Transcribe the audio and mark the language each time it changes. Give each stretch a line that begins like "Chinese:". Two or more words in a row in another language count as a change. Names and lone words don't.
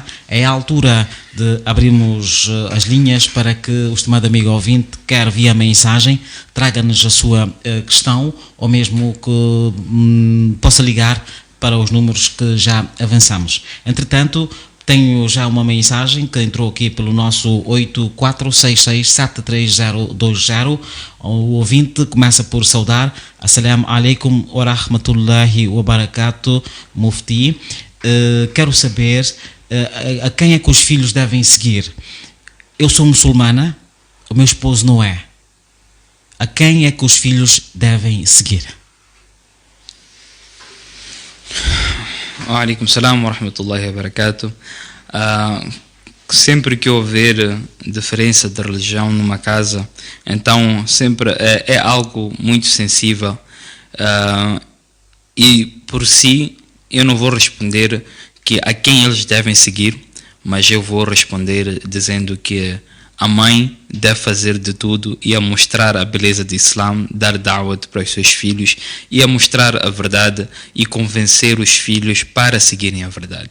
Portuguese: É a altura de abrirmos as linhas para que o estimado amigo ouvinte, quer via mensagem, traga-nos a sua questão ou mesmo que possa ligar para os números que já avançamos. Entretanto, tenho já uma mensagem que entrou aqui pelo nosso 8466732020. O ouvinte começa por saudar.
Arabic: السلام عليكم ورحمة الله وبركاته, Mufti.
Portuguese: Quero saber a quem é que os filhos devem seguir. Eu sou muçulmana, o meu esposo não é. A quem é que os filhos devem seguir?
Arabic: عليكم السلام ورحمة الله وبركاته.
Portuguese: Sempre que houver diferença de religião numa casa, então sempre é algo muito sensível, e por si eu não vou responder que a quem eles devem seguir, mas eu vou responder dizendo que a mãe deve fazer de tudo e a mostrar a beleza do Islã, dar da'wat para os seus filhos e a mostrar a verdade e convencer os filhos para seguirem a verdade.